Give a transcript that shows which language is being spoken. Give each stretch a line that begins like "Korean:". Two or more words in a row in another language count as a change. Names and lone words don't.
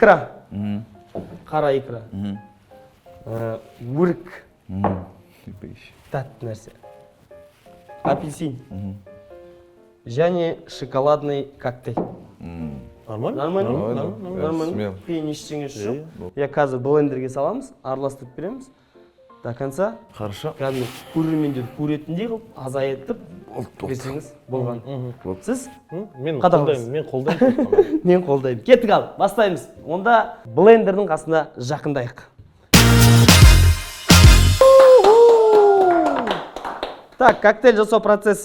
Kazakh: Икра. Қара икра. Өрік. Тәтті нәрсе. Апельсин.
Russian: Және шоколадный коктейль. Нормально?
Kazakh: Нормально. Қиын ештеңе жоқ. Я қазір блендерге саламыз, араластырып береміз.
Russian: До конца. Хорошо.
Kazakh: Кәдімгі көрермендер көретіндей қылып, азайтып берсеңіз болған. Сіз? Мен қолдаймын. Мен қолдаймын. Кеттік ал, бастаймыз. Онда блендердің қасына жақындайық. Так, коктейль жасау процесі.